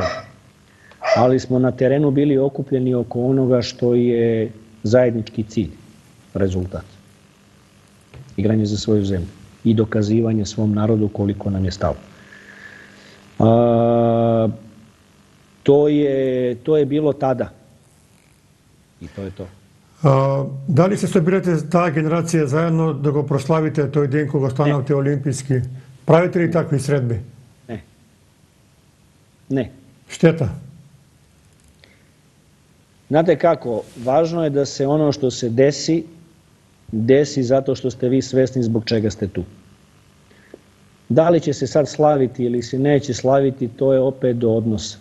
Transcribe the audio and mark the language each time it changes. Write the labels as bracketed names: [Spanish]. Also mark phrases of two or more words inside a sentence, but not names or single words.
[Serbian] Ali smo na terenu bili okupljeni oko onoga što je zajednički cilj, rezultat. Igranje za svoju zemlju i dokazivanje svom narodu koliko nam je stalo. To je bilo tada. I to je to. [Macedonian] Дали се собирате таа генерација заедно да го прославите тој ден кога станавте олимписки? Правите ли такви средби? [Serbian] Ne. Ne. Šteta. Znate kako, važno je da se ono što se desi, desi zato što ste vi svesni zbog čega ste tu. Da li će se sad slaviti ili se neće slaviti, to je opet do odnosa.